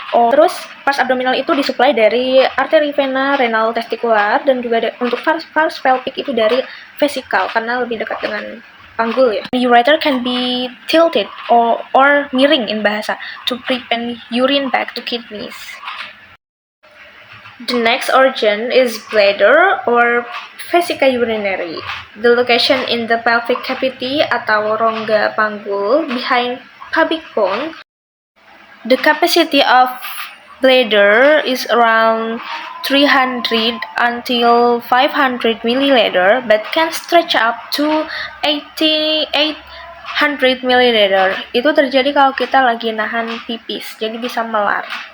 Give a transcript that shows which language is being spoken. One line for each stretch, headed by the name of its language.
Indonesian: Terus pars abdominal itu disuplai dari arteri vena renal testikular, dan juga untuk pars pelvic itu dari vesical karena lebih dekat dengan panggul ya.
English: The ureter can be tilted or miring in bahasa to prevent urine back to kidneys. The next organ is bladder or vesica urinary. The location in the pelvic cavity
Indonesian: atau rongga panggul
English: behind pubic bone. The capacity of bladder is around 300 until 500 milliliter, but can stretch up to 800 milliliter.
Indonesian: Itu terjadi kalau kita lagi nahan pipis, jadi bisa melar.